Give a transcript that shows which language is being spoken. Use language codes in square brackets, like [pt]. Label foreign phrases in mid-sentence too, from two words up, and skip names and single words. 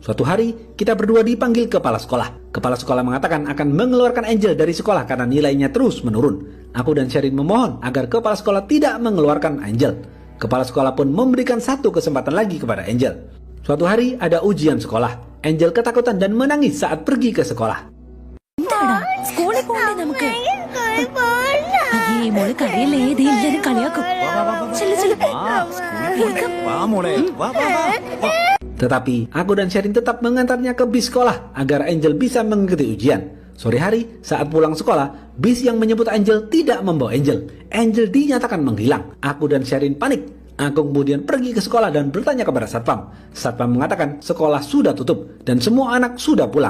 [id] Suatu hari, kita berdua dipanggil kepala sekolah. Kepala sekolah mengatakan akan mengeluarkan Angel dari sekolah karena nilainya terus menurun. Aku dan Sherin memohon agar kepala sekolah tidak mengeluarkan Angel. Kepala sekolah pun memberikan 1 kesempatan lagi kepada Angel. Suatu hari ada ujian sekolah. Angel ketakutan dan menangis saat pergi ke sekolah. [ml] എന്താടാ സ്കൂളിൽ പോകണ്ടേ നമുക്ക് ഈ മോള് കരയില്ലേ ഇത് എല്ലാരും കളിയാക്കും ചെല്ലു ചെല്ലു [id] Tetapi aku dan Sherin tetap mengantarnya ke bis sekolah agar Angel bisa mengikuti ujian. Sore hari saat pulang sekolah, bis yang menyebut Angel tidak membawa Angel. Angel dinyatakan menghilang. Aku dan Sherin panik. Aku kemudian pergi ke sekolah dan bertanya kepada Satpam. Satpam mengatakan sekolah sudah tutup dan semua anak sudah pulang.